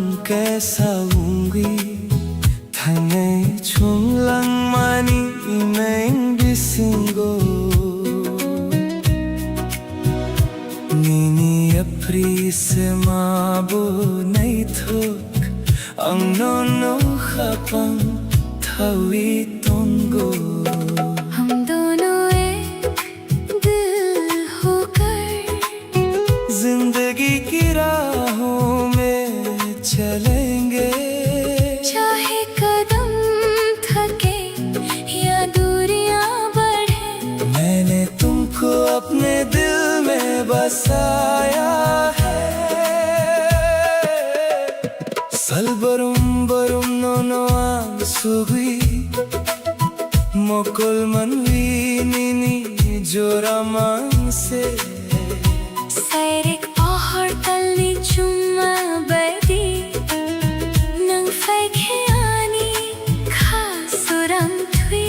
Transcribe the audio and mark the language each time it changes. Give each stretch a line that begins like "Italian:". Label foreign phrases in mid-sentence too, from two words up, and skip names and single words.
Kok Borok: kaisa ungi Thangai chunglang mani imeng bisingo Nini apri se mabo nai thok Ang no khapang thawi tongo
Hindi: हम दोनों एक दिल होकर जिंदगी की राहों में चलेंगे चाहे कदम थके या दूरियां बढ़े मैंने तुमको अपने दिल में बसाया है
Kok Borok: Salbarum barum no ang sugi Mokol manwi nini joramang se Sairik pohor talni chuma badi Nang faikheani khasuram thui